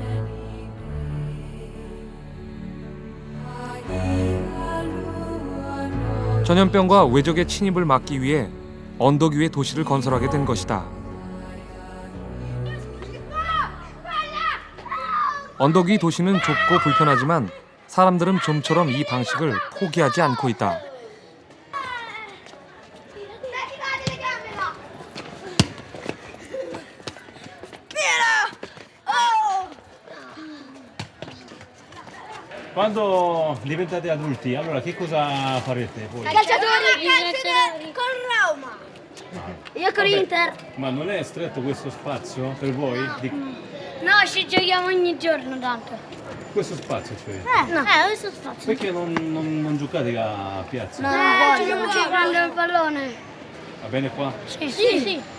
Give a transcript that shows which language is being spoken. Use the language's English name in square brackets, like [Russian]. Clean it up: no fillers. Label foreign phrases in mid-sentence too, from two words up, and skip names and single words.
[Korean] 전염병과 외적의 침입을 막기 위해 언덕 위에 도시를 건설하게 된 것이다. 언덕 위 도시는 좁고 불편하지만 사람들은 좀처럼 이 방식을 포기하지 않고 있다. [Italian] Quando diventate adulti, allora che cosa farete voi? Calciatori con Roma. Io con l'Inter. Ma non è stretto questo spazio per voi? No, ci giochiamo ogni giorno tanto. Questo spazio cioè? No, questo spazio. Perché non giocate a piazza? No, giochiamo giocando il pallone. Va bene qua? Sì.